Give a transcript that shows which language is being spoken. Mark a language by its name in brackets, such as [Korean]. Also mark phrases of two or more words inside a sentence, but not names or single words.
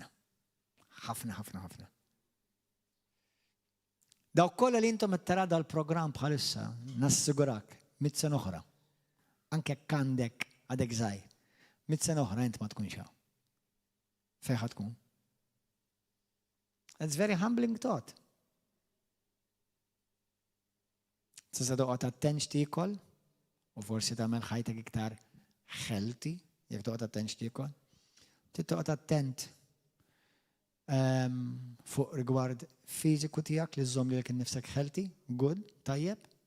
[Maltese] ħafna, ħafna, ħafna. Daw kollha li intom qed tara dal-programm bħalissa nassigurak 100 sena oħra. Anke jekk għandek għadek żgħir. 100 sena oħra int ma tkunx hawn. Fejn ħad tkun? [English] It's very humbling thought. [Maltese] Tista' toqgħod attent x'tiekol u forsi tagħmel ħajtek iktar healthy jekk toqgħod attent x'tiekol. Trid toqgħod attent fuq rigward fiziku tiegħek li żżomm lilek innifsek [English] healthy, good, [Maltese] tajjeb.